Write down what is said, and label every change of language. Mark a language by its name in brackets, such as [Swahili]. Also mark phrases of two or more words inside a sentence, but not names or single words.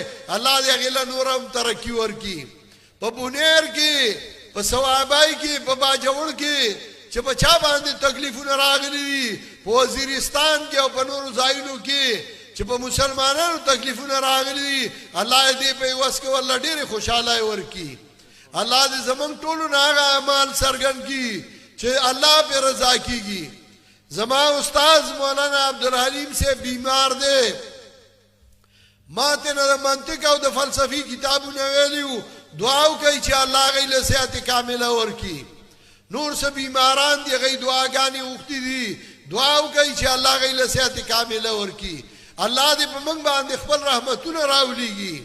[Pashto] الله دې هغه له نورم ترقی ورکی. په بونیر کې، په ثوابای کې، په باجوړ کې چې په چا باندې تکلیفونه راغلي دي، په وزیرستان کې او په نورو ځایونو کې چې په مسلمانانو تکلیفونه راغلي دي، الله دې په وس کې ول ډېر خوشاله ورکی. الله دې زمونږ ټولو نه هغه اعمال سرګن کی چې الله په رضا کیږي. زما استاد مولانا عبدالحلیم سے بیمار دے، ما ته نه منطق او د فلسفي کتابونه ویلیو. دعا وکړئ چې الله غیله صحت کامله ورکی. نور سه بیماران دی غي دعاګانې وختي دي، دعا وکړئ چې الله غیله صحت کامله ورکی. الله دې په موږ باندې خپل رحمتونه راولېږي.